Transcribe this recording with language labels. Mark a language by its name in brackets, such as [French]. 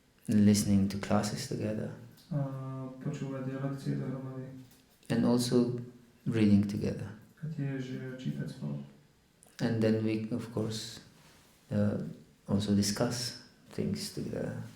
[English] Listening to classes together. [Slovak] Počúvať lekcie dohromady. [English] And also reading together. [Slovak] A tiež čítať spolu. [English] And then we, of course, also discuss things together.